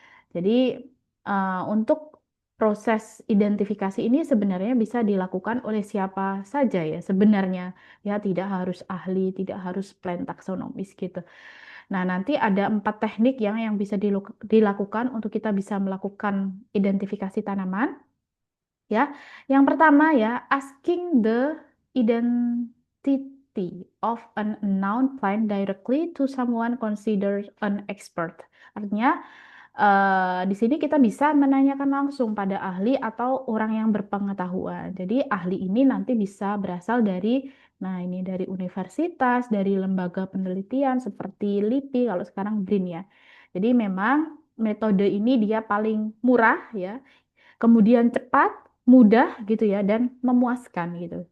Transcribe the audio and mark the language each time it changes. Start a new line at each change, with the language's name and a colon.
Indonesian: Jadi untuk proses identifikasi ini sebenarnya bisa dilakukan oleh siapa saja ya sebenarnya ya tidak harus ahli, tidak harus plant taksonomis gitu. Nah, nanti ada 4 teknik yang bisa dilakukan untuk kita bisa melakukan identifikasi tanaman ya. Yang pertama ya,
English: asking the identity of an unknown plant directly to someone considered an expert.
Indonesian: Artinya di sini kita bisa menanyakan langsung pada ahli atau orang yang berpengetahuan. Jadi ahli ini nanti bisa berasal dari, nah ini dari universitas, dari lembaga penelitian seperti LIPI, kalau sekarang BRIN ya. Jadi memang metode ini dia paling murah ya, kemudian cepat, mudah gitu ya, dan memuaskan gitu.